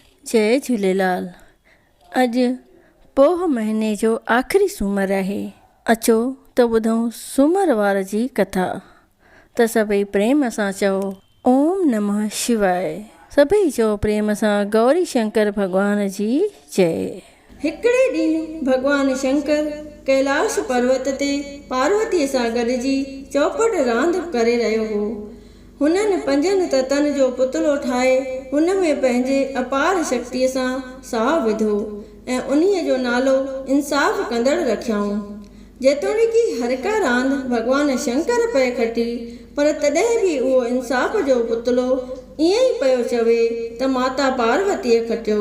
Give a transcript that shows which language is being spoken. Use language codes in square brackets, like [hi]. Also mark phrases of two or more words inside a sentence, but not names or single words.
[sd] जय झूलेलाल। अॼु पोह महीने जो आख़िरी सूमरु आहे। अचो त ॿुधूं सूमरवार जी कथा। त सभई प्रेम सां चओ [sa] ओम नमः शिवाय। [sd] सभई चओ प्रेम सां गौरी शंकर भॻवान जी जय। हिकिड़े ॾींहुं भॻवान शंकर कैलाश पर्वत ते पार्वतीअ सां गॾिजी चौपट रांदि करे रहियो हो। हुननि 5 ततनि जो पुतलो ठाहे हुन में पंहिंजे अपार शक्तिअ सां साहु विधो ऐं उन्हीअ जो नालो इंसाफ़ कंदड़ रखियाऊं। जेतोणीकि हर का रांदि भॻवान शंकर पए खटी, पर तॾहिं बि उहो इंसाफ़ जो पुतलो ईअं ई पियो चवे त माता पार्वतीअ खटियो।